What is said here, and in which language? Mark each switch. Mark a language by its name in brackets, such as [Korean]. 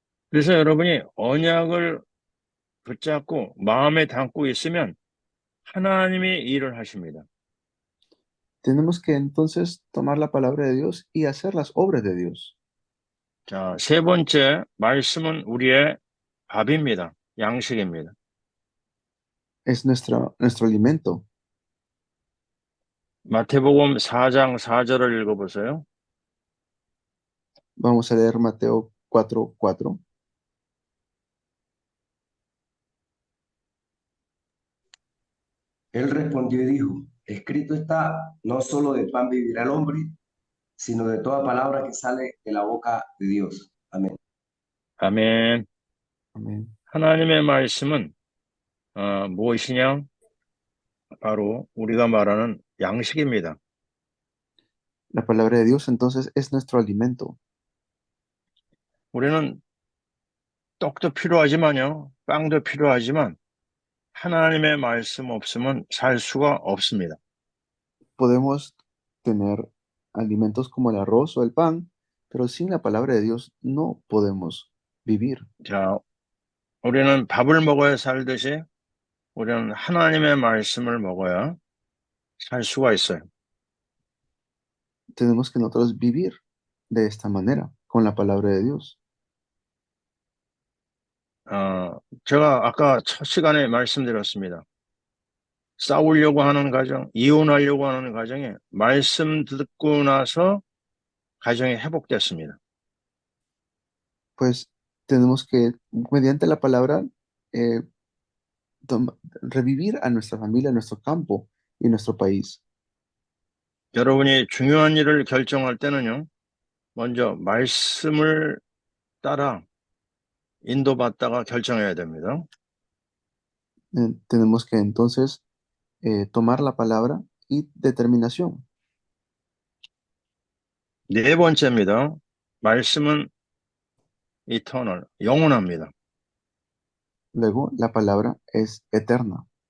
[Korean] 그래서 여러분이 언약을 붙잡고 마음에 담고 있으면 하나님이 일을 하십니다. [Spanish] Tenemos que entonces tomar la palabra de Dios y hacer las obras de Dios. [Korean] 자, 세 번째 말씀은 우리의 밥입니다. 양식입니다. [Spanish] Es nuestro alimento. [Korean] 마태복음 4장 4절을 읽어보세요. [Spanish] Vamos a leer Mateo 4:4. Él respondió y dijo, escrito está, no solo de pan vivirá el hombre, sino de toda palabra que sale de la boca de Dios. Amén. [Korean] 아멘. [Spanish] Amén. [Korean] 하나님의 말씀은 무엇이냐? 바로 우리가 말하는 양식입니다. [Spanish] La palabra de Dios entonces es nuestro alimento. [Korean] 우리는 떡도 필요하지만요, 빵도 필요하지만 하나님의 말씀 없으면 살 수가 없습니다. [Spanish] Podemos tener alimentos como el arroz o el pan, pero sin la palabra de Dios no podemos vivir. [Korean] 자, 우리는 밥을 먹어야 살듯이 우리는 하나님의 말씀을 먹어야 살 수가 있어요. [Spanish] Tenemos que nosotros vivir de esta manera, con la palabra de Dios. [Korean] 제가 아까 첫 시간에 말씀드렸습니다. 싸우려고 하는 가정, 이혼하려고 하는 가정에 말씀 듣고 나서 가정이 회복됐습니다. [Spanish] Pues tenemos que, mediante la palabra, eh, revivir a nuestra familia, a nuestro campo y nuestro país. [Korean] 여러분이 중요한 일을 결정할 때는요, 먼저 말씀을 따라 인도받다가 결정해야 됩니다. [Spanish] Tenemos que entonces tomar la palabra y determinación. [Korean] 네 번째입니다. 말씀은 eternal, 영원합니다. [Spanish] Luego, la palabra es eterna.